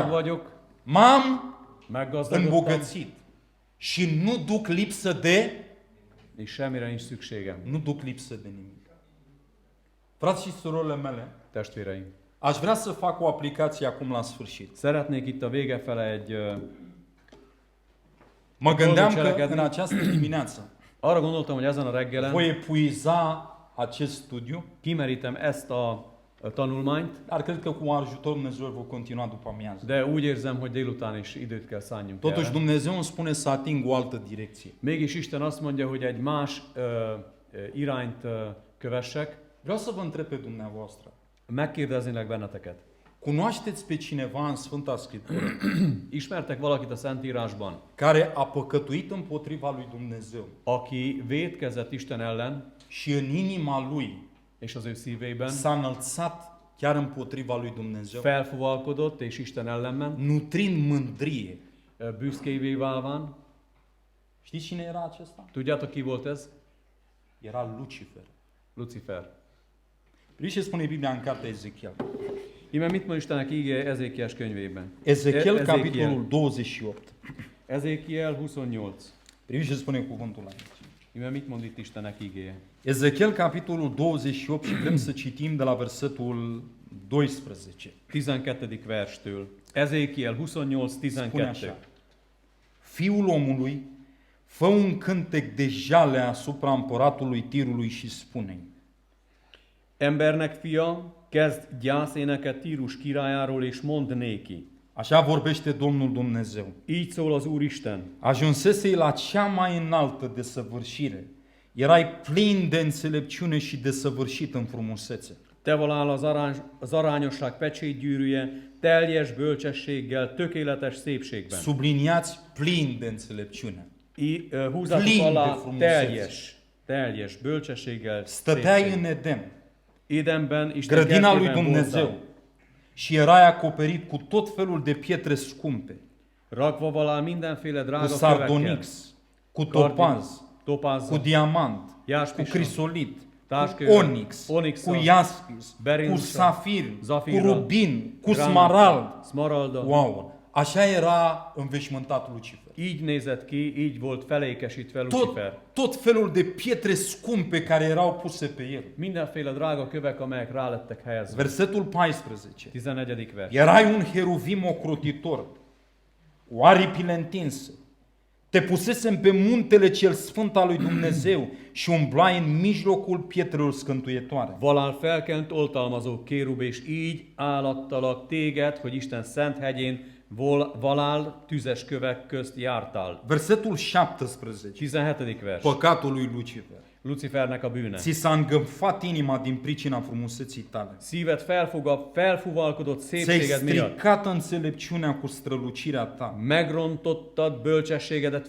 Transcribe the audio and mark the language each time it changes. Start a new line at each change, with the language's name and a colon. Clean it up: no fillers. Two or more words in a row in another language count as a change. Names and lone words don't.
Romanian: bogat,
Hungarian: vagyok,
Romanian: m-am
Hungarian: meggazdagodtam,
Romanian: îmbogățit și nu duc lipsă de,
Hungarian: és semmire nincs szükségem.
Romanian: nu duc lipsă de nimic. Frați și surorile mele,
Hungarian: Testvéreim,
Romanian: aș vrea să fac o aplicație acum la sfârșit.
Hungarian: szeretnék itt a vége fele egy...
Romanian: Mă gândeam că
Hungarian: Cselekedni.
Romanian: în această dimineață
Hungarian: Arra gondoltam, hogy ezen a reggelen
Romanian: voi epuiza acest studiu,
Hungarian: kimerítem ezt a tanulmányt,
Romanian: dar cred că cu ajutorul Dumnezeu îl voi continua după amiază.
Hungarian: de úgy érzem, hogy délután is időt kell szálljunk
Romanian: Totuși
Hungarian: erre.
Romanian: Dumnezeu îmi spune să ating o altă direcție.
Hungarian: Mégis Isten azt mondja, hogy egy más irányt kövessek.
Romanian: Vreau să vă întreb pe dumneavoastră.
Hungarian: Megkérdeznélek benneteket.
Romanian: Cunoașteți pe cineva în Sfânta Scriptură
Hungarian: Ismertek valakit a Szentírásban,
Romanian: care a păcătuit împotriva lui Dumnezeu
Hungarian: aki vétkezett Isten ellen,
Romanian: și în inima lui
Hungarian: és az ő szívében
Romanian: s-a înălțat chiar împotriva lui Dumnezeu,
Hungarian: felfuvalkodott, és Isten ellen ment,
Romanian: nutrind mândrie?
Hungarian: büszkévé válván.
Romanian: Știți cine era acesta?
Hungarian: Tudjátok, ki volt ez?
Romanian: Era Lucifer.
Hungarian: Lucifer.
Romanian: Priviți ce spune Biblia în cartea Ezechiel.
Hungarian: Íme mit mond Istennek ígéje Ezékiás könyvében?
Romanian: Ezechiel, capitolul 28.
Hungarian: Ezékiel 28.
Romanian: Priviți ce spune cuvântul aici.
Hungarian: Íme mit mond itt Istennek ígéje?
Romanian: Ezechiel, capitolul 28 și vrem să citim de la versetul 12.
Hungarian: 12. verstől. Ezékiel 28,
Romanian: Spune
Hungarian: 12.
Romanian: așa. Fiul omului, fă un cântec de jale asupra împăratului Tirului și spune-i:
Hungarian: Embernek fia, kezd gyászéneket Tírus királyáról, és mondd néki.
Romanian: Așa vorbește Domnul Dumnezeu.
Hungarian: Így szól az Úristen.
Romanian: Ajunsesei la cea mai înaltă desăvârșire. Erai plin de înțelepciune și desăvârșit în frumusețe.
Hungarian: Te volál az arányosság pecsétgyűrűje, teljes bölcsességgel, tökéletes szépségben.
Romanian: Subliniați plin de înțelepciune.
Hungarian: Húzzátok
Romanian: Plin de
Hungarian: alá
Romanian: frumusețe.
Hungarian: teljes bölcsességgel,
Romanian: Stăteai
Hungarian: szépségben.
Romanian: în Eden,
Hungarian: Édenben, Isten
Romanian: grădina lui
Hungarian: kertjében
Romanian: Dumnezeu,
Hungarian: voltál.
Romanian: și erai acoperit cu tot felul de pietre scumpe,
Hungarian: Rakva volál mindenféle
Romanian: cu
Hungarian: drága kövekkel,
Romanian: sardonix, cu topaz,
Hungarian: topázzal,
Romanian: cu diamant, cu
Hungarian: jáspissal,
Romanian: crisolit, cu
Hungarian: táskővel,
Romanian: onix, cu
Hungarian: onyxal,
Romanian: iaspis, cu
Hungarian: berindussal,
Romanian: safir, cu
Hungarian: zafirral,
Romanian: rubin, cu
Hungarian: gránattal,
Romanian: smarald.
Hungarian: szmaragddal.
Romanian: Wow! Așa era înveșmântat Lucifer.
Hungarian: Így nézett ki, így volt felékesítve Lucifer.
Romanian: Tot felul de pietre scumpe care erau puse pe el.
Hungarian: Mindenféle drága kövek, amelyek rá lettek helyezve.
Romanian: Versetul 14.
Hungarian: 14. vers.
Romanian: Erai un heruvim ocrotitor, cu aripile întinse. Te pusesem pe muntele cel sfânt al lui Dumnezeu și umblai în mijlocul pietrelor scântuietoare.
Hungarian: Valál felkent oltalmazó kérub, és így állattalak téged, hogy Isten szent hegyén valál tüzes kövek közt jártál.
Romanian: Versetul 17.
Hungarian: 17. vers.
Romanian: Păcatul lui Lucifer.
Hungarian: Lucifernek a bűne.
Romanian: Ți s-a îngânfat inima din pricina frumuseții tale.
Hungarian: Szíved felfuvalkodott
Romanian: Ți-ai
Hungarian: szépséged miatt.
Romanian: stricat înțelepciunea cu strălucirea ta.
Hungarian: Megrontottad bölcsességedet
Romanian: De